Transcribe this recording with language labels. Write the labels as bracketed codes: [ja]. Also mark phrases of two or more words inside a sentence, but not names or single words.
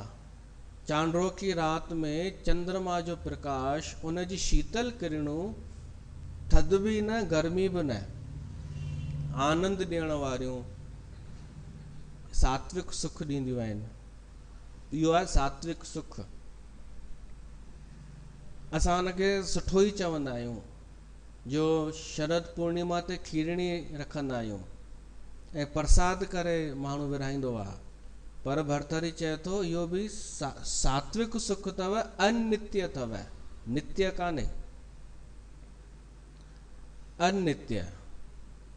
[sd] चांडोकी राति में चंद्रमा जो प्रकाश, उन जी शीतल किरणूं, थधि बि न गर्मी बि न, आनंद ॾियण वारियूं सात्विक सुख ॾींदियूं आहिनि। इहो आहे सात्विक सुख। असां हुनखे सुठो ई चवंदा आहियूं। जो शरद पूर्णिमा ते खीरणी रखंदा आहियूं ऐं प्रसाद करे माण्हू विराईंदो आहे, पर भरथरी चए थो इहो बि सात्विक सुख अथव, अनित्य अथव, नित्य कान्हे, अनित्य।